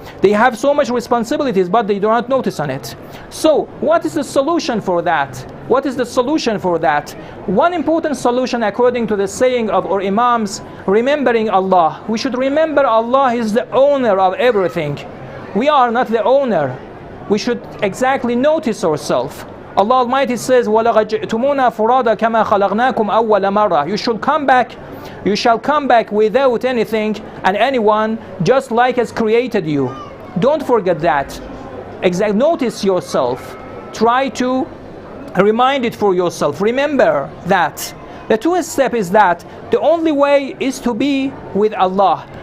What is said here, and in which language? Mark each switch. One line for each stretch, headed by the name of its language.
English: They have so much responsibilities, but they do not notice on it. So what is the solution for that? What is the solution for that? One important solution, according to the saying of our Imams, remembering Allah. We should remember Allah is the owner of everything. We are not the owner. We should exactly notice ourselves. Allah Almighty says,
Arabic: وَلَقَدْ جِئْتُمُونَا فُرَادًا كَمَا خَلَقْنَاكُمْ أَوَّلَ مَرَّةٍ.
English: You shall come back without anything and anyone, just like has created you. Don't forget that. Notice yourself. Try to remind it for yourself. Remember that. The two step is that the only way is to be with Allah.